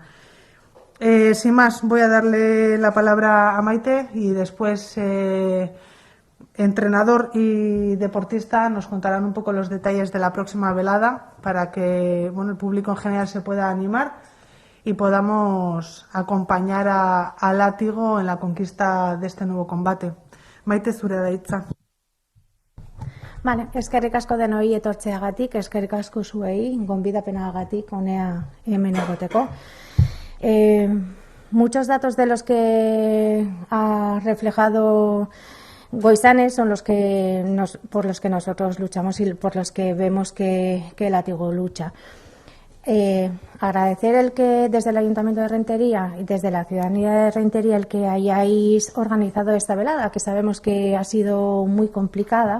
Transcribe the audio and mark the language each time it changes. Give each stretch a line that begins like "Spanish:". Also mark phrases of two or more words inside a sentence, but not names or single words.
Spanish: Sin más, voy a darle la palabra a Maite y después entrenador y deportista nos contarán un poco los detalles de la próxima velada para que el público en general se pueda animar y podamos acompañar a Látigo en la conquista de este nuevo combate.
Basque: Maite, zure da hitza. Vale, eskerrik asko denoi etortzeagatik, eskerrik asko zuei, gonbidapenagatik honea hemen egoteko.
Spanish: Muchos datos de los que ha reflejado Goizane son por los que nosotros luchamos y por los que vemos que Látigo lucha. Agradecer el que desde el Ayuntamiento de Rentería y desde la ciudadanía de Rentería el que hayáis organizado esta velada, que sabemos que ha sido muy complicada.